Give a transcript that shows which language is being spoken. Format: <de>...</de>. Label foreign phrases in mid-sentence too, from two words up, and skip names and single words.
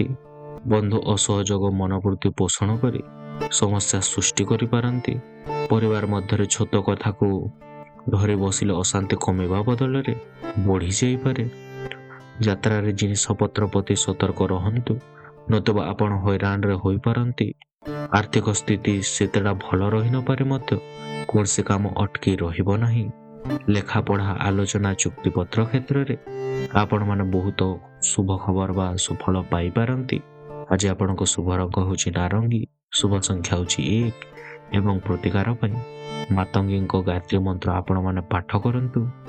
<or>ବନ୍ଧୁ ଅସହଯୋଗ ମନୋବୃତ୍ତି ପୋଷଣ କରି ସମସ୍ୟା ସୃଷ୍ଟି କରି ପାରନ୍ତି। ପରିବାର ମଧ୍ୟ ଛୋଟ କଥାକୁ ଧରି ବସିଲେ ଅଶାନ୍ତି କମିବା ବଦଳରେ ବଢ଼ି ଯାଇ ପାରେ। ଯାତ୍ରାରେ ଜିନିଷପତ୍ର ପ୍ରତି ସତର୍କ ରହନ୍ତୁ। ନতুବା ଆପଣ ହଇରାଣରେ ହୋଇପାରନ୍ତି। ଆର୍ଥିକ ସ୍ଥିତି ସେତେଟା ଭଲ ରହିନପାରେ ମଧ୍ୟ କୌଣସି କାମ ଅଟକି ରହିବ ନାହିଁ। ଲେଖାପଢ଼ା, ଆଲୋଚନା, ଚୁକ୍ତିପତ୍ର କ୍ଷେତ୍ରରେ ଆପଣମାନେ ବହୁତ ଶୁଭ ଖବର ବା ସୁଫଳ ପାଇପାରନ୍ତି। ଆଜି ଆପଣଙ୍କ ଶୁଭ ରଙ୍ଗ ହେଉଛି ନାରଙ୍ଗୀ, ଶୁଭ ସଂଖ୍ୟା ହେଉଛି 1 ଏବଂ ପ୍ରତିକାର ପାଇଁ ମାତଙ୍ଗୀଙ୍କ ଗାୟତ୍ରୀ ମନ୍ତ୍ର ଆପଣମାନେ ପାଠ କରନ୍ତୁ।</or>